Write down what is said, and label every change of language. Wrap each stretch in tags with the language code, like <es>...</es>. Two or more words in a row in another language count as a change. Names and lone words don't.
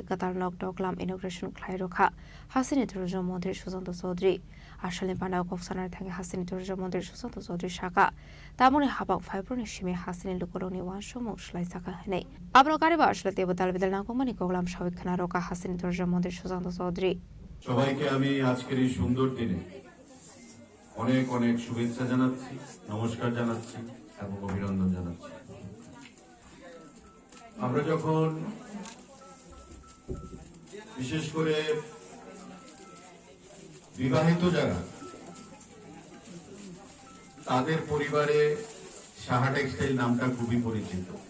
<trp>गोदान नकडकलाम इनोग्रेसन खालायरखा हासिनी टुरिज्म मन्त्री सुशान्त चौधरी आशालनि पानाव कक्सानार थाङै हासिनी टुरिज्म मन्त्री सुशान्त चौधरी साका तामुनि हाबां फाइब्रनि सिमे हासिनी लुकलनि वानसमो स्लायजाखा हनै आब्रो कारेबा आशले तेबो दालबिदाल नागमानि कगलाम साबिखाना रका हासिनी टुरिज्म मन्त्री सुशान्त चौधरी</trp> <bn>সবাইকে আমি আজকের এই সুন্দর দিনে অনেক অনেক শুভেচ্ছা জানাচ্ছি নমস্কার জানাচ্ছি এবং অভিনন্দন জানাচ্ছি আমরা যখন বিশেষ করে বিবাহিত যারা তাদের পরিবারে সাহা টেক্সটাইল নামটা খুবই পরিচিত</bn>